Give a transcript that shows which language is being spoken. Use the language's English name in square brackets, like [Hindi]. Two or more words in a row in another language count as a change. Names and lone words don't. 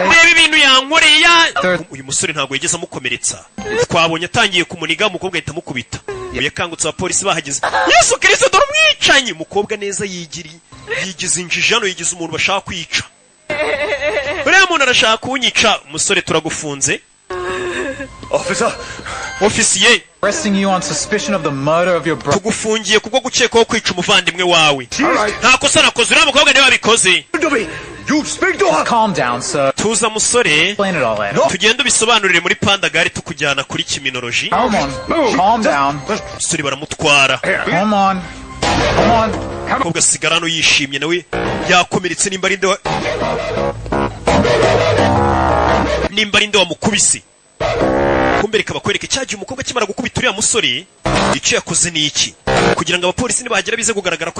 [Kinyarwanda] reba ibintu yankoreye uyu musore ntabwo yigeze amukomeretsa twabonye atangiye kumuniga umukobwa ahita amukubita yakangutse abapolisi bahageze yesu kirisito dore umwicanyi umukobwa neza yigize injiji hano yigize umuntu bashaka kwica uriya muntu arashaka kunyica umusore turagufunze ofisiye [English] Arresting you on suspicion of the murder of your brother. [Kinyarwanda] tugufungiye kubwo gukekwaho kwica umuvandimwe wawe nta kosa nakoze uriya mukobwa niwe wabikoze [English] Calm down, sir. [Kinyarwanda] tuza musore [English] Explain it all later. [Kinyarwanda] tugenda ubisobanurire muri pandagari tukujyana kuri kiminoloji [English] Come on. Calm down. [Kinyarwanda] musore baramutwara [English] Come on. Come on. [Kinyarwanda] umukobwa asigara hano yishimye nawe yakomeretse nimba ari nde wamukubise kumbe reka bakwereke cyagiye umukobwa akimara gukubita uriya musore icyo yakoze ni iki kugira ngo abapolisi nibagera bize kugaragara ko